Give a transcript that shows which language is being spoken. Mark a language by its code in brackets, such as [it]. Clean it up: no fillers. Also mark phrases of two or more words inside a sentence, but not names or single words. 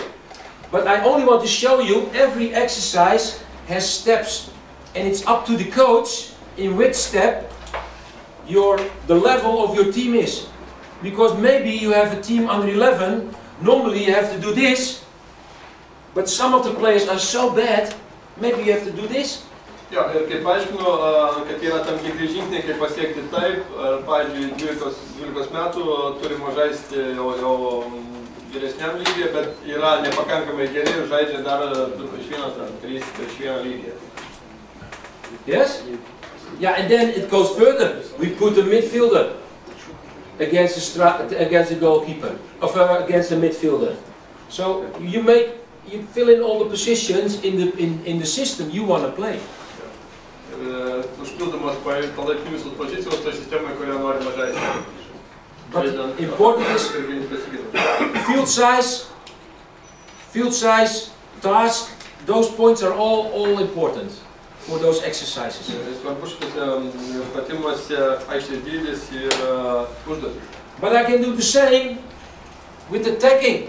[en] But I only want to show you every exercise has steps, and it's up to the coach in which step the level of your team is. Because maybe you have a team under 11, normally you have to do this, but some of the players are so bad, maybe you have to do this. [lt] Jo, ir kaip aiškinu, kad yra tam tikri žingsniai, kaip pasiekti taip, pavyzdžiui, 12 metų turime žaisti jau vyresniam lygiai, bet yra nepakankamai geri ir žaidžia dar 2-1 ar 3-1 lygiai. [en] Yes? Yeah, and then it goes further. We put a midfielder against the goalkeeper, against the midfielder. So you fill in all the positions in the system you want to play. [lt] Užpildomos palaipsniui visos pozicijos toje sistemoje, kurioje norime žaisti. [en] But important is field size, task, those points are all important for those exercises. But I can do the same with attacking.